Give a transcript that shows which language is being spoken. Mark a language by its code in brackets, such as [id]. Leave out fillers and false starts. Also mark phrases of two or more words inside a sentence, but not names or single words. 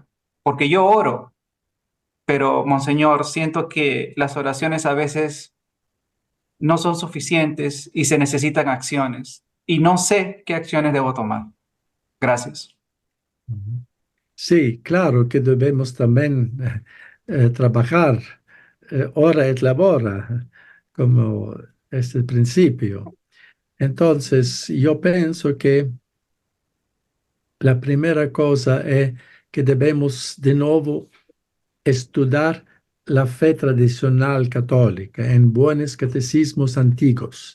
[es] Porque yo oro, pero, Monseñor, siento que las oraciones a veces no son suficientes y se necesitan acciones. Y no sé qué acciones debo tomar. Gracias. Sí, claro que debemos también trabajar [la] hora et labora, [es] como es el principio. Entonces, yo pienso que la primera cosa es que debemos de nuevo estudiar la fe tradicional católica en buenos catecismos antiguos.